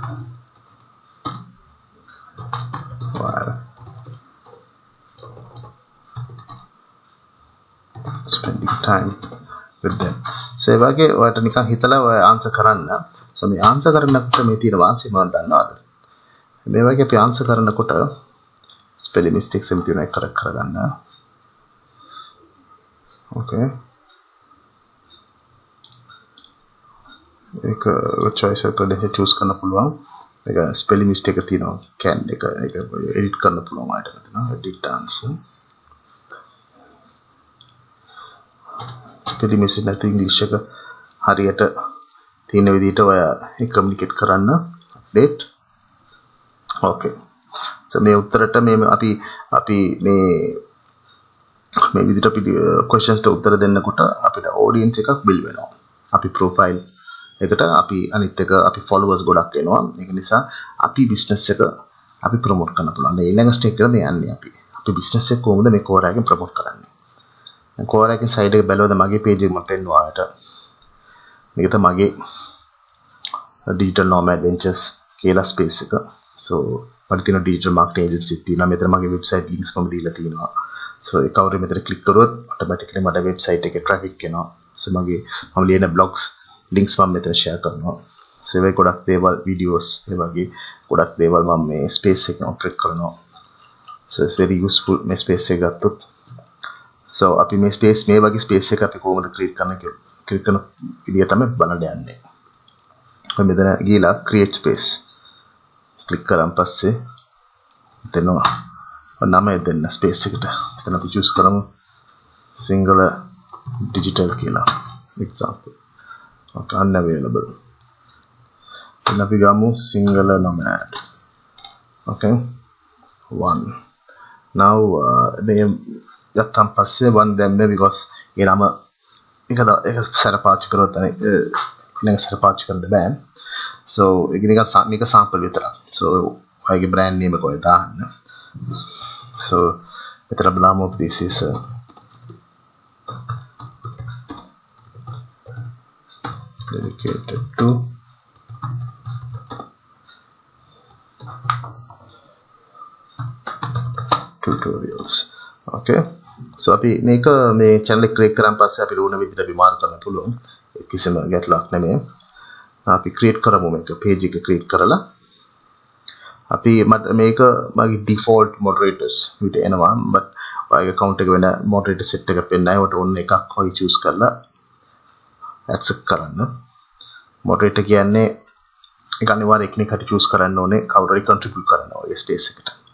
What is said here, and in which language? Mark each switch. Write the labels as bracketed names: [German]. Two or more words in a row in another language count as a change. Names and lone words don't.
[English] while spending time with them. [Sinhala] so ඒ වගේ ඔයාලට නිකන් හිතලා ඔය ආන්සර් කරන්න. so මේ ආන්සර් කරනකොට මේ තියෙන වාසිය මම දන්නවාද? මේ වගේ අපි ආන්සර් කරනකොට [English] spelling mistakes [Sinhala] එම තියෙනවා ඒක correct කරගන්න. okay ඒක choice එක දෙක choose කරන්න පුළුවන්. ඒක [English] spelling mistake [Sinhala] එක තියෙනවා can එක edit කරන්න පුළුවන් ආයතන තියෙනවා [English] edit answer spelling mistake [Sinhala] නැති english එක හරියට තියෙන විදිහට ඔය communicate කරන්න update. [English] okay so [Sinhala] මේ උත්තරට මේ අපි මේ විදිහට අපි questions ට උත්තර දෙන්නකොට අපිට audience එකක් build වෙනවා. අපි profile එකට අපි අනිත් එක අපි followers ගොඩක් එනවා. ඒක නිසා අපි business එක අපි promote කරන්න පුළුවන්. දැන් ඊළඟ step එකට යන්නේ අපි business එක කොහොමද මේ Quora එකෙන් promote කරන්නේ? දැන් Quora එකෙන් side එක බැලුවද මගේ page එක මම පෙන්නුවා ආයට. මේක තමයි මගේ [English] digital nomad ventures [Sinhala] කියලා space එක. so මට තියෙන [English] digital marketing agency [Sinhala] තියෙනවා. මෙතන මගේ [English] website links [Sinhala] මම දීලා තියෙනවා. so ඒ කවුරු මෙතන click කරොත් automatically මට website එකේ traffic එනවා. so මම ලියන [English] blogs links [Sinhala] මම මෙතන share කරනවා. so ඒ වගේ ගොඩක් දේවල් videos ඒ වගේ ගොඩක් දේවල් මම මේ space එකෙන් operate කරනවා. [English] so it's very useful [Sinhala] මේ space එක ගත්තොත්. so අපි මේ වගේ space එක අපි කොහොමද create කරන්න විදිය තමයි බලන්න යන්නේ. ඔය මෙතන ගිහලා [English] create space click [Sinhala] කරන් පස්සේ දෙනවා නම දෙන්න space එකට. එතන අපි choose කරමු [English] Sinhala digital [Sinhala] කියලා example. [English] okay unavailable. then [Sinhala] අපි ගමු Sinhala nomad. okay 1 now මේ යත්තම් පස්සේ 1 දැම්මේ because ඒ නම ඒක සර පාවිච්චි කරොත් ඊළඟ සර පාවිච්චි කරන්න බෑ. so ඒක නිකන් මේක sample විතරක්. so ඔයගේ [English] brand name [Sinhala] එක ඔය දාන්න. [English] so [Sinhala] මෙතන බලමු [English] this is dedicated to tutorials. okay so [Sinhala] අපි මේක මේ channel එක create කරන් පස්සේ අපි ඕන විදිහට විමාර කරන්න පුළුවන්. කිසිම ගැටලුවක් නෙමෙයි. අපි create කරමු මේක page එක create කරලා අපි මේක මගේ [English] default moderators [Sinhala] විදිහට එනවා but ඔයගේ account එක වෙන [English] moderator set [Sinhala] එකක් වෙන්නයි ඔයාලට ඕන එකක් හොයි choose කරලා accept කරන්න moderator කියන්නේ ඒක අනිවාර්යයෙන් එකිනෙක හරි choose කරන්න ඕනේ කවුරු හරි contribute කරන්න ඕනේ space එකට